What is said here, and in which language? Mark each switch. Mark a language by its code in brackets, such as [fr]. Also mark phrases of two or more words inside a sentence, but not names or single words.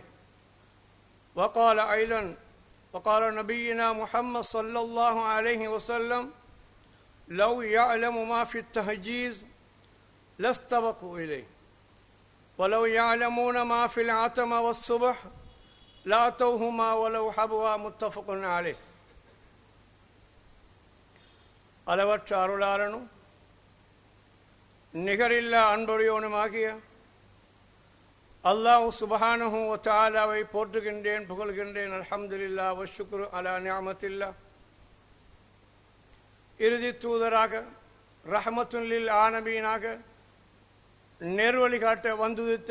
[ar] وقال أيضا: وقال نبينا محمد صلى الله عليه وسلم: لو يعلم ما في التهجيز لاستبقوا إليه ولو يعلمون ما في العتمة والصبح لأتوهما ولو حبوا. متفق عليه. [ta] அளவற்ற அருளாளனும் நிகரில்லா அன்புடையோனுமாகிய அல்லாஹ் [ar] سبحانه وتعالى [ta] போற்றுகின்றேன், புகழ்கின்றேன். [ar] الحمد لله وشكر على نعمة الله. [ta] இறுதி தூதராக [ar] رحمة للعالمين [ta] நேர்வழி காட்ட வந்துதித்த